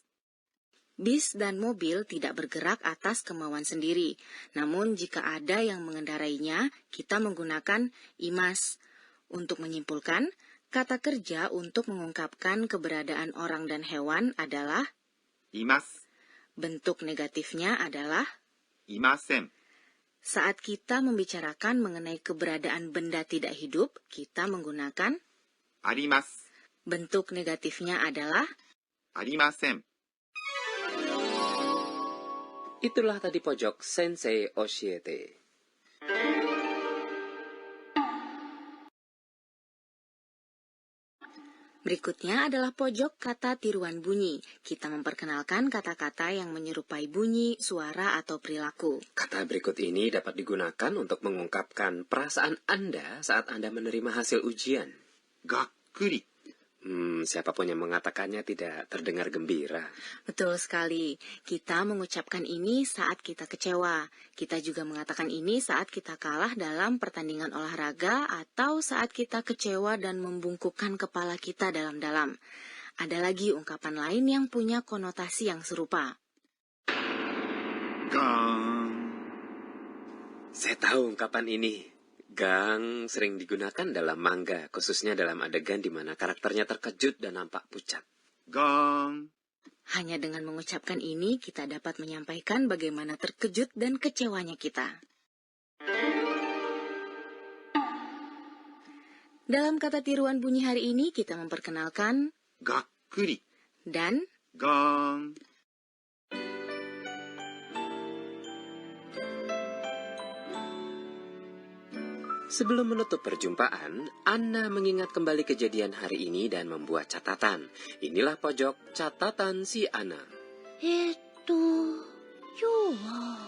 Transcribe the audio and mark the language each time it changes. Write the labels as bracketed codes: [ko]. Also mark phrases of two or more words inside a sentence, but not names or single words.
[id] bis dan mobil tidak bergerak atas kemauan sendiri. Namun jika ada yang mengendarainya, kita menggunakan imas. Untuk menyimpulkan, kata kerja untuk mengungkapkan keberadaan orang dan hewan adalah [ja] います。 [id] bentuk negatifnya adalah [ja] いません。 [id] saat kita membicarakan mengenai keberadaan benda tidak hidup, kita menggunakan [ja] あります。 [id] bentuk negatifnya adalah [ja] ありません。 [id] Itulah tadi pojok Sensei Oshiete. Berikutnya adalah pojok kata tiruan bunyi. Kita memperkenalkan kata-kata yang menyerupai bunyi, suara, atau perilaku. Kata berikut ini dapat digunakan untuk mengungkapkan perasaan Anda saat Anda menerima hasil ujian. [ja] がっくり。 [id] Siapapun yang mengatakannya tidak terdengar gembira. Betul sekali. Kita mengucapkan ini saat kita kecewa. Kita juga mengatakan ini saat kita kalah dalam pertandingan olahraga atau saat kita kecewa dan membungkukkan kepala kita dalam-dalam. Ada lagi ungkapan lain yang punya konotasi yang serupa. [ja] ガーン。 [id] Saya tahu ungkapan ini. Gang sering digunakan dalam manga, khususnya dalam adegan di mana karakternya terkejut dan nampak pucat. [ja] ガーン。 [id] Hanya dengan mengucapkan ini, kita dapat menyampaikan bagaimana terkejut dan kecewanya kita. Dalam kata tiruan bunyi hari ini, kita memperkenalkan [ja] がっくり。 [id] dan [ja] ガーン。 [id] Sebelum menutup perjumpaan, Anna mengingat kembali kejadian hari ini dan membuat catatan. Inilah pojok catatan si Anna. [ja] 今日は